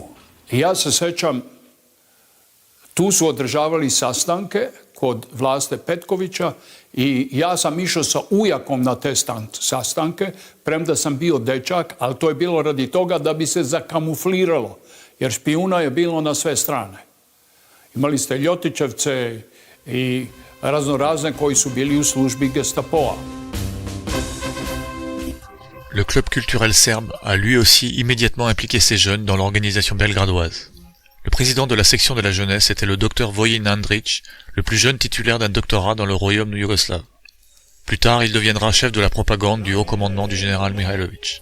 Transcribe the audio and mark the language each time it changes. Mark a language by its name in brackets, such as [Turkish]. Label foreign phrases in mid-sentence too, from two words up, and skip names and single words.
[Serbian] I ja se sećam, tu su održavali sastanke kod Vlaste Petkovića i ja sam išao sa ujakom na te sastanke, premda sam bio dečak, ali to je bilo radi toga da bi se zakamufliralo, jer špijuna je bilo na sve strane. Imali ste Ljotićevce i raznorazne koji su bili u službi Gestapoa. [French] Le club culturel serbe a lui aussi immédiatement impliqué ses jeunes dans l'organisation belgradoise. Le président de la section de la jeunesse était le docteur Vojin Andrić, le plus jeune titulaire d'un doctorat dans le royaume yougoslave. Plus tard, il deviendra chef de la propagande du haut commandement du général Mihajlović.